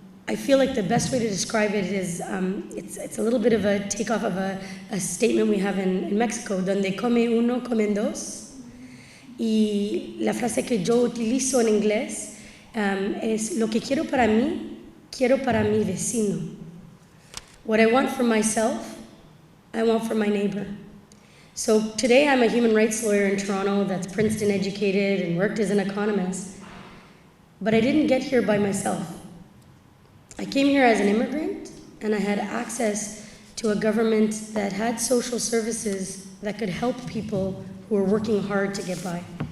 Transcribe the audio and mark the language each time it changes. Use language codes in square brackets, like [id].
[en] I feel like the best way to describe it is, it's a little bit of a takeoff of a statement we have in Mexico, [es] donde come uno, comen dos. Y la frase que yo utilizo en inglés es, lo que quiero para mí, quiero para mi vecino. [en] What I want for myself, I want for my neighbor. So today I'm a human rights lawyer in Toronto that's Princeton educated and worked as an economist. But I didn't get here by myself. I came here as an immigrant, and I had access to a government that had social services that could help people who were working hard to get by.